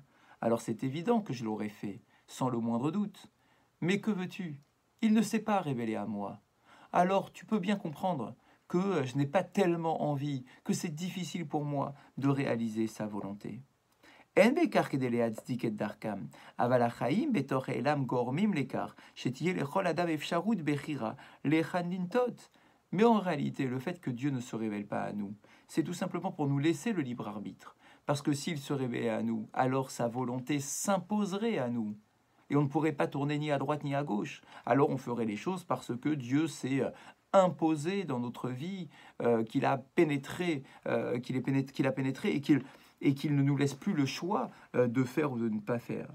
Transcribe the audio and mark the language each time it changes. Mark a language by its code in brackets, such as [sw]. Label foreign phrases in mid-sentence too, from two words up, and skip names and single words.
[fr] Alors c'est évident que je l'aurais fait, sans le moindre doute. Mais que veux-tu? Il ne s'est pas révélé à moi. Alors tu peux bien comprendre que je n'ai pas tellement envie, que c'est difficile pour moi de réaliser sa volonté. [he] אין בכך כדי להצדיק את דרכם, אבל החיים בתוך העולם גורמים לכך שתהיה לכל אדם אפשרות בחירה להיכן לנטות. [fr] Mais en réalité, le fait que Dieu ne se révèle pas à nous, c'est tout simplement pour nous laisser le libre arbitre. Parce que s'il se révélait à nous, alors sa volonté s'imposerait à nous. Et on ne pourrait pas tourner ni à droite ni à gauche. Alors on ferait les choses parce que Dieu s'est imposé dans notre vie, qu'il a pénétré, qu'il a pénétré et qu'il ne nous laisse plus le choix de faire ou de ne pas faire.